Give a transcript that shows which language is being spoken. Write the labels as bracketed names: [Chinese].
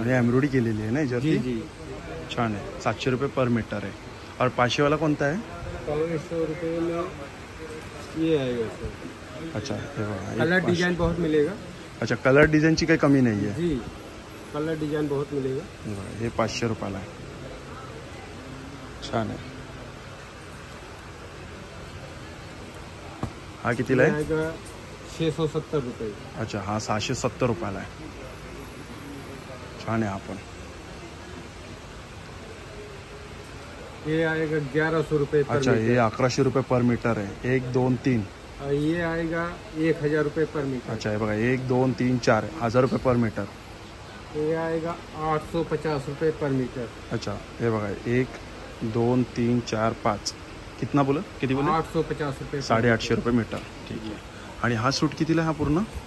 [Marathi] आणि एम्ब्रॉयडरी केलेली आहे ना [Hindi] जी [Marathi] याच्यावरती? [Hindi] जी। [Marathi] छान आहे। 700 रुपये पर मीटर आहे। और 500 वाला कोणता आहे? [Hindi] 500 रुपये में ये आएगा सर। [Marathi] अच्छा हे बघा हे कलर 500। [Hindi] डिजाइन बहुत मिलेगा। [Marathi] अच्छा कलर डिझाईनची काही कमी नाही आहे। [Hindi] जी कलर डिजाइन बहुत मिलेगा। [Marathi] हे बघा हे 500 रुपयाला आहे। छान आहे। हा कितीला आहे? [Hindi] आएगा 670 रुपये। [Marathi] अच्छा, हा 670 रुपयाला आहे। छान आहे। आपण [Hindi] ये आएगा 1100 रुपये पर अच्छा, मीटर। [Marathi] ये 1100 रुपये पर मीटर आहे। 1 2 3। [Hindi] और ये आएगा 1000 रुपये पर मीटर। [Marathi] अच्छा, हे बघा 1 2 3 4 1000 रुपये पर मीटर। [Hindi] ये आएगा 850 रुपये पर मीटर। [Marathi] अच्छा, हे बघा 1 2 3 4 5 [Hindi] कितना बोला, [Marathi] किती बोले? 850 रुपये। 850 रुपये मीटर। ठीक आहे। आणि हा सूट कितीला आहे हा पूर्ण?